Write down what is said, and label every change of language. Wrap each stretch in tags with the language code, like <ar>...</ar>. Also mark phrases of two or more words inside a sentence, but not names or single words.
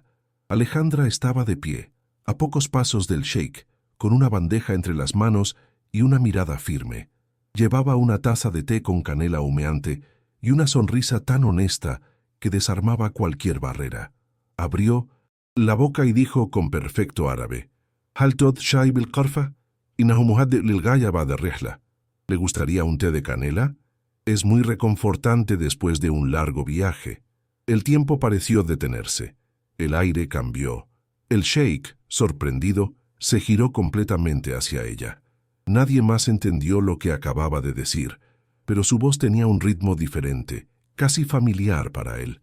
<es>Alejandra estaba de pie, a pocos pasos del sheik, con una bandeja entre las manos y una mirada firme. Llevaba una taza de té con canela humeante y una sonrisa tan honesta que desarmaba cualquier barrera. Abrió la boca y dijo con perfecto árabe:</es> <ar>«هل تود شاي بالقرفة? إنه مهدئ للغاية بعد رحلة».</ar> <es>¿Le gustaría un té de canela? Es muy reconfortante después de un largo viaje. El tiempo pareció detenerse. El aire cambió. El sheik, sorprendido, se giró completamente hacia ella. Nadie más entendió lo que acababa de decir, pero su voz tenía un ritmo diferente, casi familiar para él.</es>